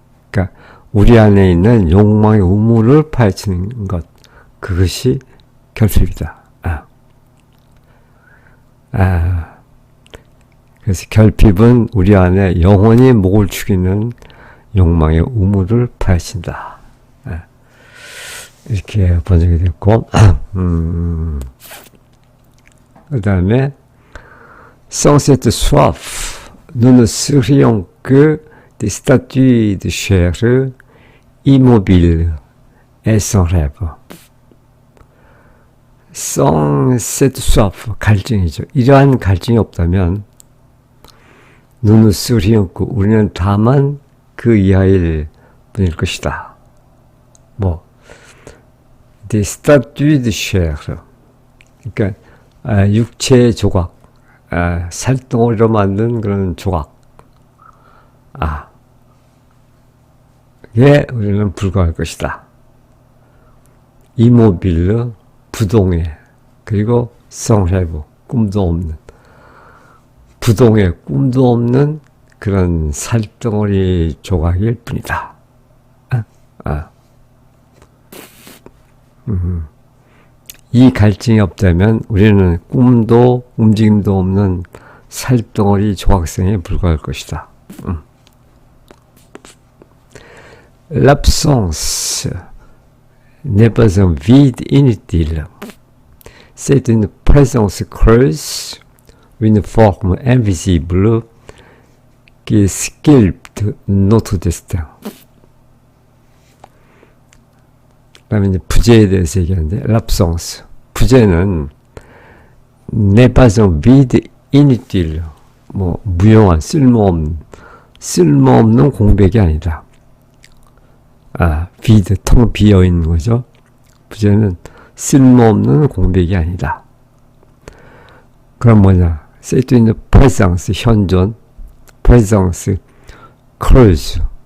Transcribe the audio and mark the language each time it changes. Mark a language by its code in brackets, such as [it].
[ko] 그러니까 우리 안에 있는 욕망의 우물을 파헤치는 것, 그것이 결핍이다. 그래서 결핍은 우리 안에 영혼이 목을 축이는 욕망의 우물을 파헤친다. 이렇게 번역이 됐고, 그 다음에 [fr] sans cette soif, nous ne serions que des statues de chair immobiles et sans rêve. sans cette soif, [ko] 갈증이죠. 이러한 갈증이 없다면 [fr] nous serions que, [ko] 우리는 다만 그 이하일 뿐일 것이다. 뭐 [fr] des statues de chair, [ko] 그러니까 육체의 조각, 살덩어리로 만든 그런 조각, 에 우리는 불과할 것이다. 이모빌르, 부동의, 그리고 성해부, 꿈도 없는, 부동의 꿈도 없는 그런 살덩어리 조각일 뿐이다. 이 갈증이 없다면 우리는 꿈도 움직임도 없는 살덩어리 조각생에 불과할 것이다. [fr] L'absence n'est pas un vide inutile. C'est une présence creuse, une forme invisible qui sculpte notre destin. [ko] 그다음에 이제 부재에 대해서 얘기하는데, l'absence. 부재는 [fr] n'est pas un vide inutile. [ko] 뭐 무용한 쓸모없는 공백이 아니다. vide, 텅 비어 있는 거죠. 부재는 쓸모없는 공백이 아니다. 그럼 뭐냐? [fr] c'est une présence, [ko] 현존, [fr] présence, creuse.